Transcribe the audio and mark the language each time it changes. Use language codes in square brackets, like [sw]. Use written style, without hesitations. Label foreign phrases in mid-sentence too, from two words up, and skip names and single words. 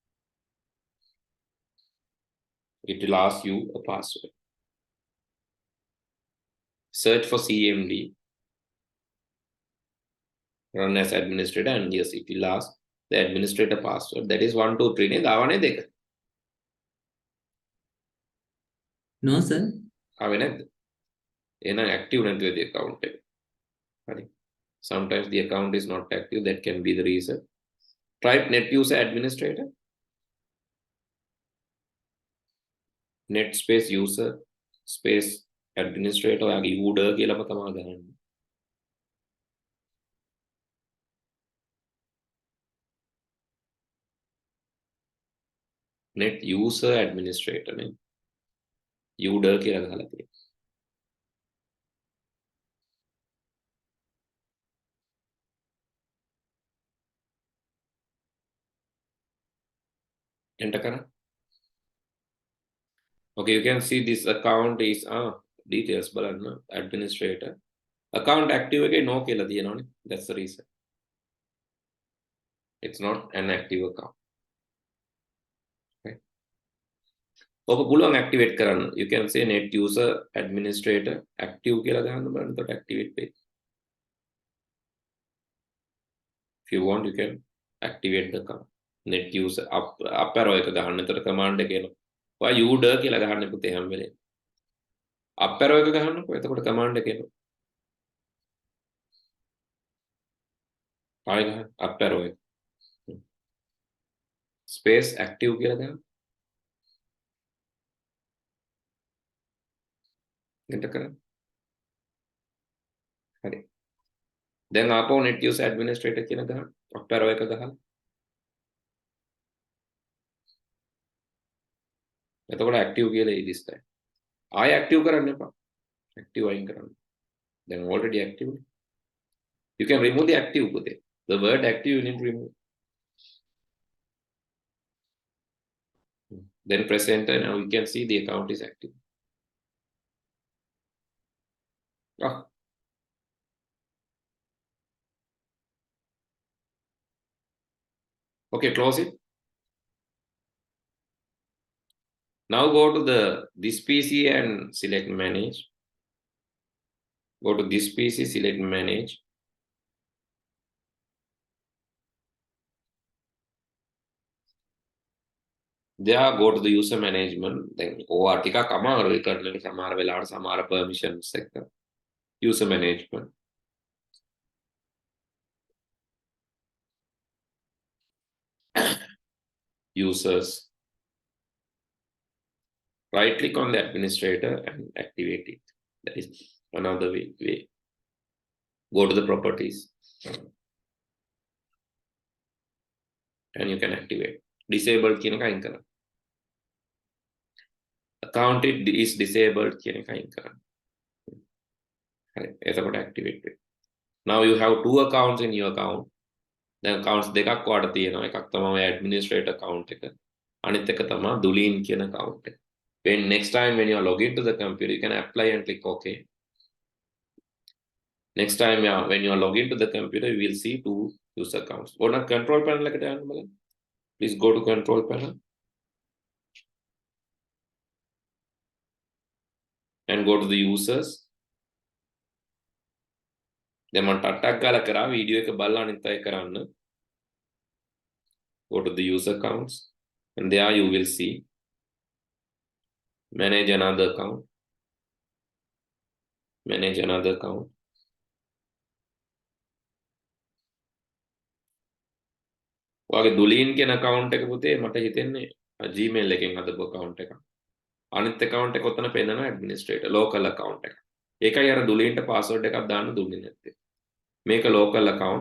[en] it will ask you a password search for CMD run as administrator and yes it will ask the administrator password that is 1 2 3 [si] නේ දාවනේ දෙක [en] No, sir. [si] ආවේ නැද්ද එහෙනම් active නැති වෙද account එක හරි [en] sometimes the account is not active that can be the reason type net user administrator net space user space administrator [si] ඔයාගේ user කියලාම තමයි ගහන්නේ. [en] net user administrator [si] නේ user කියලා ගහලා තියෙනවා. enter කරන්න. [en] Okay, you can see this account is details බලන්න administrator account active එකේ no [si] කියලා තියෙනවනේ. [en] That's the reason. It's not an active account. [si] Okay. ඔක පුළුවන් activate කරන්න. [en] You can say net user administrator active [si] කියලා දාන්න බලන්න. එතකොට activate වෙයි. [en] If you want you can activate the account. net user up arrow [si] එක ගහන්න. එතකොට command එක එනවා. ඔයා user කියලා ගහන්න පුතේ හැම වෙලේම. [en] up arrow [si] එක ගහන්නකො. එතකොට command එක එනවා. ආයෙ ගහන්න [en] up arrow [si] එක. space active කියලා ගහන්න. enter කරන්න. හරි. දැන් ආපහු net user administrator කියන ගහන්න. [en] up arrow [si] එක ගහන්න. එතකොට active කියලා එයි [en] this time. [si] ආයෙ active කරන්න එපා. active අයින් කරන්න. දැන් [en] already active. You can remove the active පුතේ. The word active you need to remove. Then press enter. Now you can see the account is active. Okay, close it. Now go to this PC and select manage. Go to this PC, select manage. There, go to the user management. [si] Then ටිකක් අමාරුයි කරන්න සමහර වෙලාවට සමහර permissions එක. [en] User management. Users. Right click on the administrator and activate it. That is another way. Go to the properties and you can activate. [si] Disabled කියන එක අයින් කරන්න. [en] Account is disabled [si] කියන එක අයින් කරන්න. හරි. එතකොට activate වෙයි. [en] Now you have two accounts in your account. [si] දැන් accounts දෙකක් ඔයාලට තියෙනවා. එකක් තමයි administrator account එක. අනිත් එක තමයි දුලීන් කියන account එක. [en] When next time when you are logged into the computer, you can apply and click OK. Next time when you are logged into the computer, you will see two user accounts. Go to control panel [si] එකට යන්න බලන්න. [en] Please go to control panel and go to the users. [si] Then මම ටට්ටක් ගාලා කරා වීඩියෝ එක බලලා අනිත් අය කරන්න. [en] Go to the user accounts and there you will see manage another account. Manage another account. [si] ඔයාගේ දුලීන් කියන account එක පුතේ මට හිතෙන්නේ Gmail එකෙන් හදපු account එකක්. අනිත් account එක ඔතන පෙන්නනවා [en] administrator local account [si] එක. ඒකයි අර දුලීන්ට password එකක් දාන්න දුන්නේ නැත්තේ. මේක [en] local account.